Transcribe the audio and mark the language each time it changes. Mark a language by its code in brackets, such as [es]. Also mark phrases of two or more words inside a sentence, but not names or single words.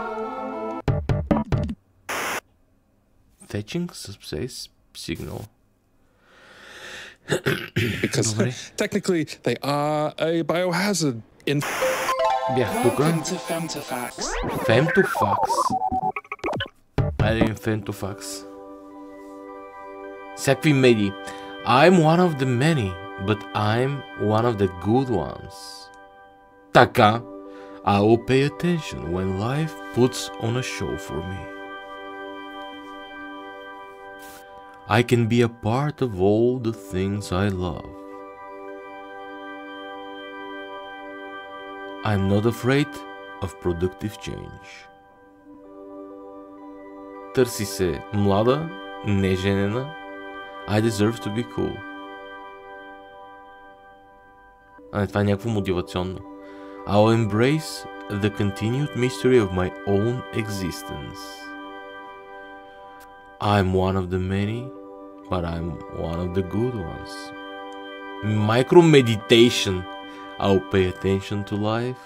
[en] Fetching subspace signal. Because technically they are a biohazard in Femtofax. [bg] Айде Femtofax. Всякакви медии. [en] I'm one of the many, but I'm one of the good ones. Така, I will pay attention when life puts on a show for me. I can be a part of all the things I love. I'm not afraid of productive change. [bg] Търси се млада, неженена. [en] I deserve to be cool. [bg] Това е някакво мотивационно. [en] I'll embrace the continued mystery of my own existence. I'm one of the many, but I'm one of the good ones. Micro meditation. I'll pay attention to life.